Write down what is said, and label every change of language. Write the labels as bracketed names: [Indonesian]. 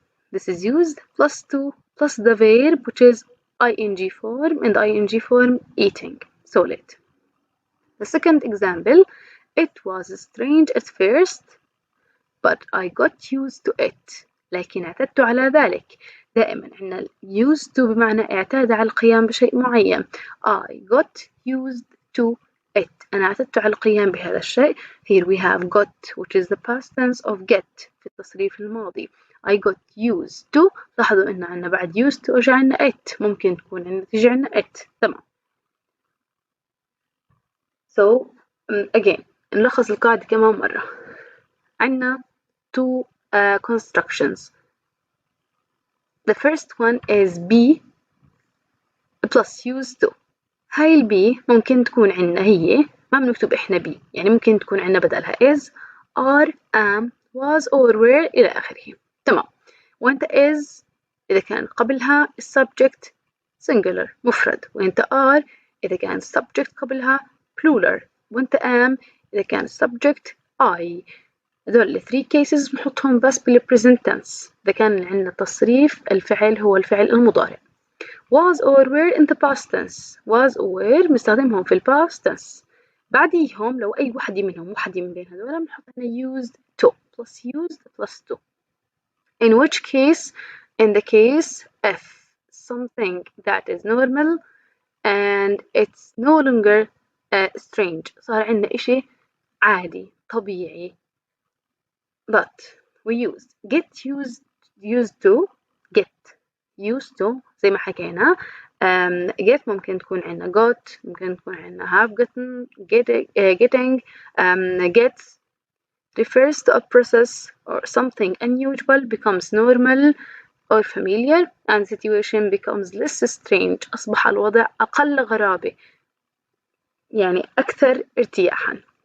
[English] This is used plus to plus the verb which is ing form and ing form eating so late. The second example, it was strange at first but I got used to it. [Arabic] لكن اعتدت على ذلك. دائما عندنا [English] used to [Arabic] بمعنى اعتاد على القيام بشيء معين. [English] I got used to it. [Arabic] أنا اعتدت على القيام بهذا الشيء. [English] Here we have got which is the past tense of get [Arabic] في التصريف الماضي. [English] I got used to. [Arabic] لاحظوا إن عندنا بعد used to أجي عندنا it. ممكن تكون عندنا تيجي عندنا it. تمام. [English] So again [Arabic] نلخص القاعدة كمان مرة. عندنا [English] two constructions. The first one is be plus used to. [Arabic] هاي ال be ممكن تكون عندنا هي ما بنكتب إحنا be يعني ممكن تكون عندنا بدلها [English] is are am was or were [Arabic] إلى آخره. تمام. وأنت is إذا كان قبلها [English] subject singular [Arabic] مفرد وأنت are إذا كان subject قبلها plural وأنت am إذا كان subject I. هذول 3 cases بنحطهم بس بال [English] present tense [Arabic] إذا كان عندنا تصريف الفعل هو الفعل المضارع. [English] was or were in the past tense. was or were [Arabic] بنستخدمهم في [English] past tense. [Arabic] بعديهم لو أي وحدة منهم وحدة من بين هذول بنحط لنا [English] used to plus used plus to. In which case? In the case if something that is normal and it's no longer strange. [Arabic] صار عندنا إشي عادي طبيعي. [English] But we use get used to get used to [Arabic] زي ما حكينا. [English] get [Arabic] ممكن تكون عندنا [English] got ممكن تكون عندنا have gotten getting gets refers to a process or something unusual becomes normal or familiar and situation becomes less strange. [Arabic] أصبح الوضع أقل غرابة يعني أكثر ارتياحا.